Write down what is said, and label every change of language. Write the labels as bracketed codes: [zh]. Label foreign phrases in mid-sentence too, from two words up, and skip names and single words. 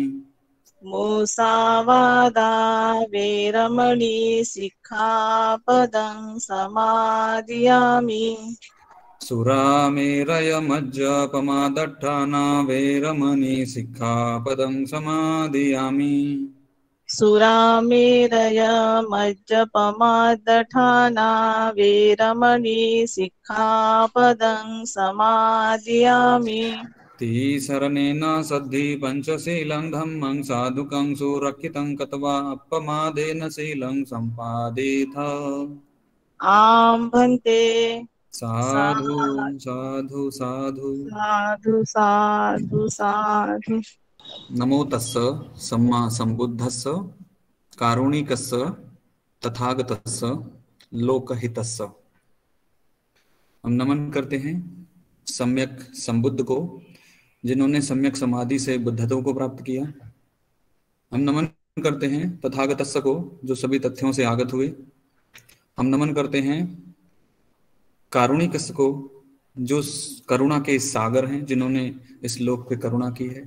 [pi] मुसावादा वेरमणि सिक्खापदं समादियामि सुरामेरयमज्जपमादट्ठाना वेरमणि सिक्खापदं समाधियामि सुरामेरय मज्जपमादठाना वेरमणि सिक्खापदं समादियामि तीसरणेन सद्धि पंचशीलं धम्मं साधुकं सुरक्षितं कत्वा अपमादेन शीलं सम्पादिथ आम्भन्ते साधु साधु साधु साधु साधु साधु। नमो तस्स सम्मा संबुद्धस्स कारुणिकस्स तथागतस्स लोकहितस्स। [hi] हम नमन करते हैं सम्यक संबुद्ध को जिन्होंने सम्यक समाधि से बुद्धत्व को प्राप्त किया। हम नमन करते हैं तथागतस्स को जो सभी तथ्यों से आगत हुए। हम नमन करते हैं कारुणिकस्स को जो करुणा के सागर हैं जिन्होंने इस लोक पे करुणा की है।